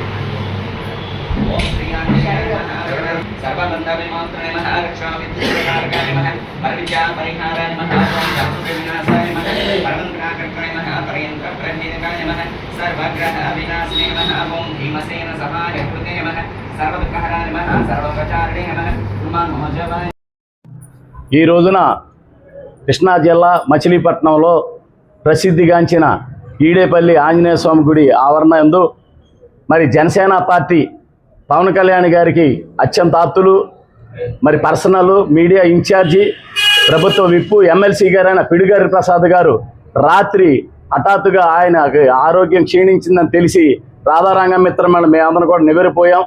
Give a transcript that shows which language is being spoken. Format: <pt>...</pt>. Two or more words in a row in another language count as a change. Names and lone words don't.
<sa>ओम श्री आंजनेयाय नमः सर्वबन्धविमोचनाय नमः रक्षाविद्याकारकाय नमः परविद्या परिहाराय नमः विनाशाय नमः परमंत्राकर्ताय नमः परयंत्रप्रभेदकाय नमः सर्वग्रह विनाशाय नमः ओम भीमसेन सहाय कृते नमः सर्वदुःखहराय नमः सर्वप्रचारिणे नमः उमामोजवाय।</sa> <te>ఈ రోజున కృష్ణా జిల్లా మచిలీపట్నంలో ప్రసిద్ధిగాంచిన ఈడేపల్లి ఆంజనేయ స్వామి గుడి ఆవరణ యందు మరి జనసేన పార్టీ పవన్ కళ్యాణ్ గారికి అత్యంత ఆప్తులు మరి</te> <en>personal media incharge</en> <te>ప్రభుత్వ విప్పు ఎమ్మెల్సీ గారైన పిడిగారి ప్రసాద్ గారు రాత్రి హఠాత్తుగా ఆయన ఆరోగ్యం క్షీణించిందని తెలిసి రాధారంగ మిత్రమని మేమందరం కూడా నివ్వెరపోయాం.</te>